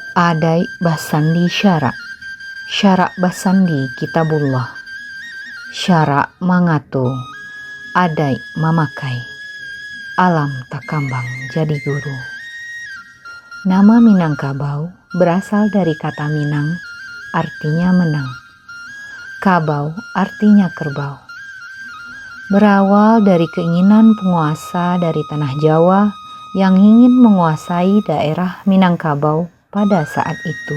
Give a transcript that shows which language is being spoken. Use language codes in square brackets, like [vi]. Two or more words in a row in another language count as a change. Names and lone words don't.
[min] Adai Basandi Syara. Syara Basandi Kitabullah. Syara Mangato. Adai mamakai. Alam takambang jadi guru. [id] Nama Minangkabau berasal dari kata Minang, artinya menang. Kabau artinya kerbau. Berawal dari keinginan penguasa dari tanah Jawa yang ingin menguasai daerah Minangkabau pada saat itu.